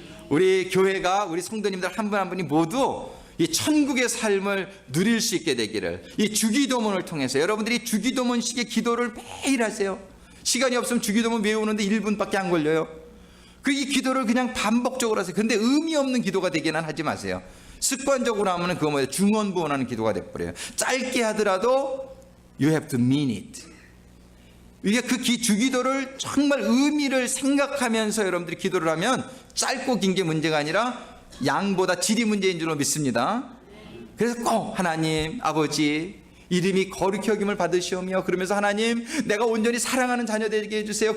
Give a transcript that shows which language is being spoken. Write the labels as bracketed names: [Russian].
[Korean] 우리 교회가, 우리 성도님들 한 분 한 분이 모두 이 천국의 삶을 누릴 수 있게 되기를, 이 주기도문을 통해서 여러분들이 주기도문식의 기도를 매일 하세요. 시간이 없으면 주기도문 외우는데 1분밖에 안 걸려요. 이 기도를 그냥 반복적으로 하세요. 근데 의미 없는 기도가 되기는 하지 마세요. 습관적으로 하면 그거 뭐예요? 중언부언하는 기도가 돼버려요. 짧게 하더라도 [English] you have to mean it. [Korean] 이게 그 주기도를 정말 의미를 생각하면서 여러분들이 기도를 하면 짧고 긴 게 문제가 아니라 양보다 질이 문제인 줄로 믿습니다. 그래서 꼭 하나님 아버지 이름이 거룩히 여김을 받으시오며, 그러면서 하나님 내가 온전히 사랑하는 자녀 되게 해주세요.